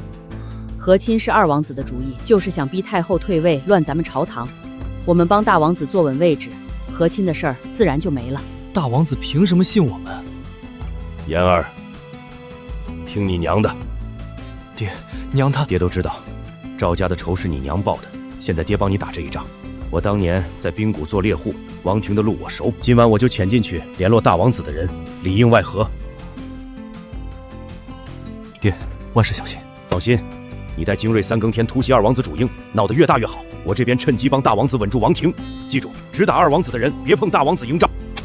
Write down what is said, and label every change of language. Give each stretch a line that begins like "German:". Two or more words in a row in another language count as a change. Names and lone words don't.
Chinese: 和親是二王子的主意，就是想逼太後退位，亂咱們朝堂。我們幫大王子坐穩位置，和親的事兒自然就沒了。大王子憑什麼信我們？言兒，聽你娘的。爹，娘她…… 爹都知道，趙家的仇是你娘報的，現在爹幫你打這一仗。我當年在冰谷做獵戶，王庭的路我熟，今晚我就潛進去聯絡大王子的人，裡應外合。爹，萬事小心。放心。你帶精銳3更天突襲二王子主營，鬧得越大越好。我這邊趁機幫大王子穩住王庭。記住，只打二王子的人，別碰大王子營帳。